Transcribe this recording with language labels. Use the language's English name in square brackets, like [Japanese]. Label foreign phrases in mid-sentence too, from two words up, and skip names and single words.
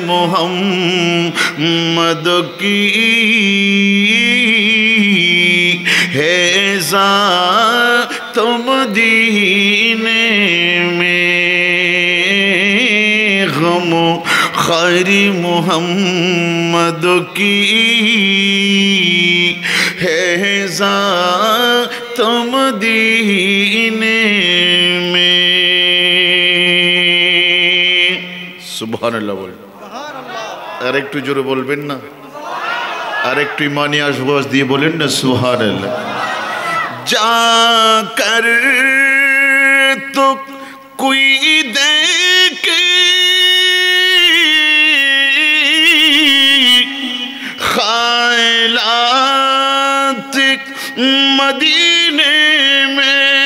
[Urdu] محمد کی ہے ذات مدینے میں غم و خیر محمد کی ہے ذات مدینے میں سبحان اللہ بول [Bangla] আর একটু জোরে বলবেন না আর একটু ইমানি আশবাস দিয়ে বলেন না সুবহানাল্লাহ [Urdu] جا کر تو کوئی دیکھے خیالات مدینے میں